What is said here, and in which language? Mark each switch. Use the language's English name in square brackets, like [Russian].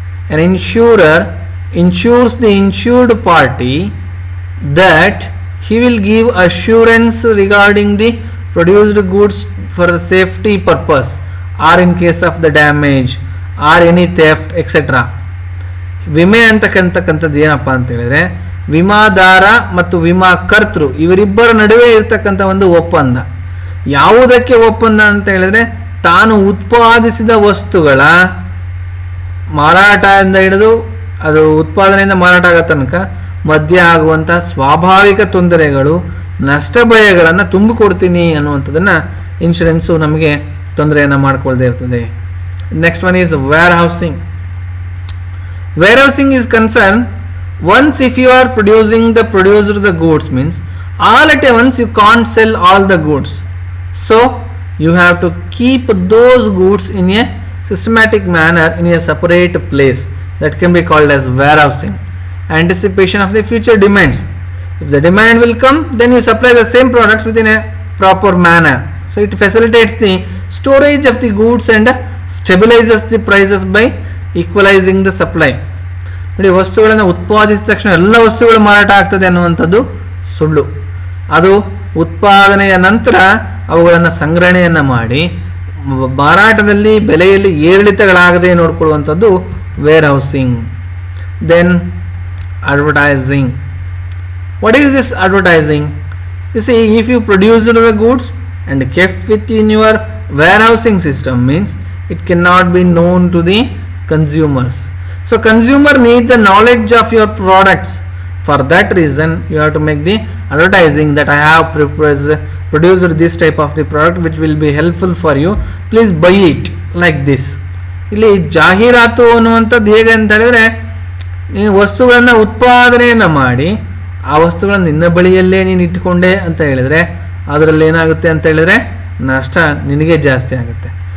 [English] An insurer insures the insured party that he will give assurance regarding the produced goods for the safety purpose or in case of the damage or any theft, etc. [Kannada] ವಿಮೆ ಅಂತಕ್ಕಂಥದ್ದು ಏನಪ್ಪ ಅಂತ ಹೇಳಿದ್ರೆ, ವಿಮಾದಾರ ಮತ್ತು ವಿಮಾ ಕರ್ತೃ ಇವರಿಬ್ಬರ ನಡುವೆ ಇರತಕ್ಕಂಥ ಒಂದು ಒಪ್ಪಂದ. ಯಾವುದಕ್ಕೆ ಒಪ್ಪಂದ ಅಂತ ಹೇಳಿದ್ರೆ, ತಾನು ಉತ್ಪಾದಿಸಿದ ವಸ್ತುಗಳ ಮಾರಾಟದಿಂದ ಹಿಡಿದು ಅದು ಉತ್ಪಾದನೆಯಿಂದ ಮಾರಾಟ ಆಗೋ ತನಕ ಮಧ್ಯೆ ಆಗುವಂಥ ಸ್ವಾಭಾವಿಕ ತೊಂದರೆಗಳು, ನಷ್ಟ ಭಯಗಳನ್ನು ತುಂಬಿಕೊಡ್ತೀನಿ ಅನ್ನುವಂಥದ್ದನ್ನು ಇನ್ಶೂರೆನ್ಸು ನಮಗೆ ತೊಂದರೆಯನ್ನು ಮಾಡಿಕೊಳ್ದೇ ಇರ್ತದೆ. [English] Next one is warehousing. Warehousing is concern once if you are produced the goods, means all at once you can't sell all the goods. So you have to keep those goods in a systematic manner in a separate place. That can be called as warehousing. Anticipation of the future demands. If the demand will come, then you supply the same products within a proper manner. So it facilitates the storage of the goods and stabilizes the prices by equalizing the supply. [Kannada] ನೋಡಿ, ವಸ್ತುಗಳನ್ನು ಉತ್ಪಾದಿಸಿದ ತಕ್ಷಣ ಎಲ್ಲ ವಸ್ತುಗಳು ಮಾರಾಟ ಆಗ್ತದೆ ಅನ್ನುವಂಥದ್ದು ಸುಳ್ಳು. ಅದು ಉತ್ಪಾದನೆಯ ನಂತರ ಅವುಗಳನ್ನು ಸಂಗ್ರಹಣೆಯನ್ನು ಮಾಡಿ ಮಾರಾಟದಲ್ಲಿ ಬೆಲೆಯಲ್ಲಿ ಏರಿಳಿತಗಳಾಗದೆ ನೋಡಿಕೊಳ್ಳುವಂಥದ್ದು wear housing. [English] Then advertising. What is this advertising? You see, if you produced the goods and kept within your warehousing system, means it cannot be known to the consumers. So consumer need the knowledge of your products. For that reason, you have to make the advertising that I have produced this type of the product which will be helpful for you. Please buy it, like this. [Kannada] ಇಲ್ಲಿ ಜಾಹೀರಾತು ಅನ್ನುವಂಥದ್ದು ಹೇಗೆ ಅಂತ ಹೇಳಿದ್ರೆ, ನೀವು ವಸ್ತುಗಳನ್ನು ಉತ್ಪಾದನೆಯನ್ನು ಮಾಡಿ ಆ ವಸ್ತುಗಳನ್ನು ನಿನ್ನ ಬಳಿಯಲ್ಲೇ ನೀನು ಇಟ್ಟುಕೊಂಡೆ ಅಂತ ಹೇಳಿದರೆ ಅದರಲ್ಲಿ ಏನಾಗುತ್ತೆ ಅಂತ ಹೇಳಿದರೆ ನಷ್ಟ ನಿನಗೆ ಜಾಸ್ತಿ ಆಗುತ್ತೆ.